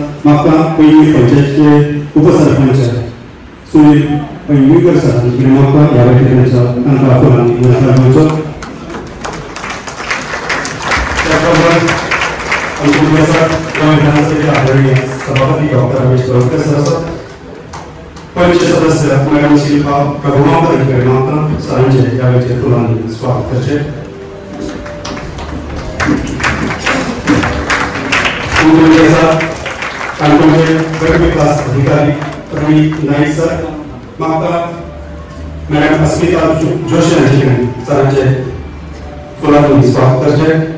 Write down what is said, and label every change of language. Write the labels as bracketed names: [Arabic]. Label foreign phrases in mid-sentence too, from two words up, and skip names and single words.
[Konkani] म्हाका पयलीं पंचायतीचे उपसरपंच सुनील पैंगीणकर सर हांचे कडेन म्हाका ह्या वेळार तांकां फुलांनी नमस्कार करचो. त्या प्रमाण गोंय विधानसभेचे आदरणीय सभापती डॉ. रमेश चवडकर सर आसात. [Marathi] पंच सदस्य मॅडम शिल्पा प्रभुमाकर यांच्याकडे मात्र सरांचे यावेळेचे फुलांनी स्वागत करते. कानपूरचे गट विकास अधिकारी प्रवीण नाईक सर मागता मॅडम अस्मिता जोशी यांच्याकडे सरांचे फुलांनी स्वागत करते.